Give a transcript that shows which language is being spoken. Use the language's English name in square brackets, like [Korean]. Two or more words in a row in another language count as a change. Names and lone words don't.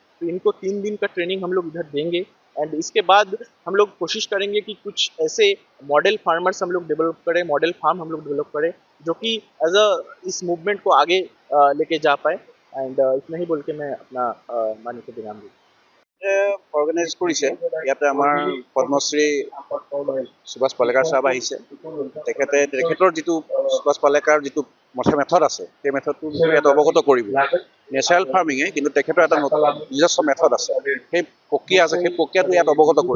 [Hindi] तो इनको 3 दिन का ट्रेनिंग हम लोग इधर देंगे। एंड इसके बाद हम लोग कोशिश करेंगे कि कुछ ऐसे [English] model farmers [Hindi] हम लोग डेवलप करें, [English] model farm [Hindi] हम लोग डेवलप करें जो कि [English] as this movement [Hindi] को आगे लेके जा पाए। एंड इतना ही बोल के मैं अपना मानी को विराम दूँ। [Assamese] অৰ্গেনাইজ কৰিছে। ইয়াতে আমাৰ পদ্মশ্ৰী সুভাষ পালেকাৰ চাহাব আহিছে। তেখেতৰ যিটো সুভাষ পালেকাৰ যিটো মেথড আছে সেই মেথডটো বিষয়ে ইয়াত অৱগত কৰিব। [English] natural farming [Assamese] কিন্তু তেখেতৰ এটা নিজস্ব মেথড আছে, সেই প্ৰক্ৰিয়া আছে, সেই প্ৰক্ৰিয়াটো ইয়াত অৱগত কৰিব।